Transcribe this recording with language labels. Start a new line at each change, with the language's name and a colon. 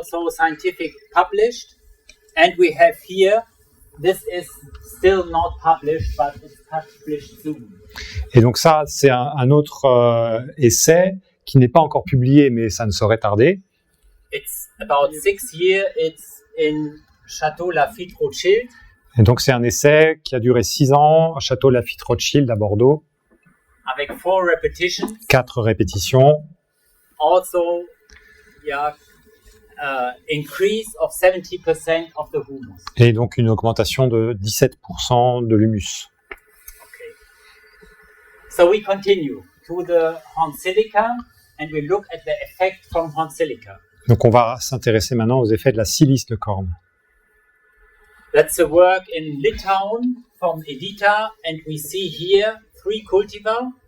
English: This is also scientific published, and we have here, this is still not published, but it's published soon.
French: Et donc ça, c'est un autre essai qui n'est pas encore publié, mais ça ne saurait tarder.
English: It's about 6 years, it's in Château Lafite Rothschild.
French: Et donc c'est un essai qui a duré 6 ans à Château Lafite Rothschild à Bordeaux. Avec 4 repetitions. 4 répétitions.
English: Also, increase of 70% of the humus.
French: Et donc une augmentation de 17% de l'humus.
English: Okay. So we continue to the horn silica and we look at the effect from horn silica.
French: Donc on va s'intéresser maintenant aux effets de la silice de corne.
English: That's a work in Litauen from Edita, and we see here 3 cultivars.